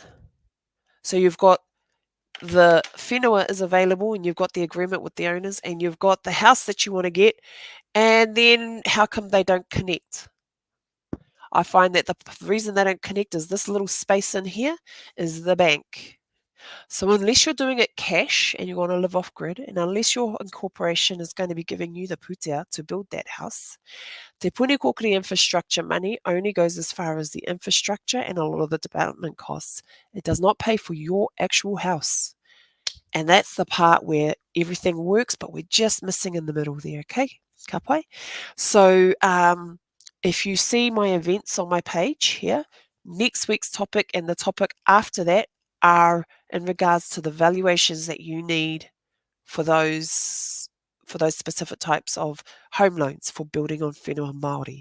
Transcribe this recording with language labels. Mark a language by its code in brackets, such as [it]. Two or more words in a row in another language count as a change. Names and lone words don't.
[en] So you've got the whenua is available and you've got the agreement with the owners and you've got the house that you want to get, and then how come they don't connect? I find that the reason they don't connect is this little space in here is the bank. So unless you're doing it cash and you want to live off grid, and unless your incorporation is going to be giving you the putea to build that house, te puni kokiri infrastructure money only goes as far as the infrastructure and a lot of the development costs. It does not pay for your actual house. And that's the part where everything works, but we're just missing in the middle there, okay? [mi] Ka pai? [en] So if you see my events on my page here, next week's topic and the topic after that are in regards to the valuations that you need for those specific types of home loans for building on [mi] whenua Māori.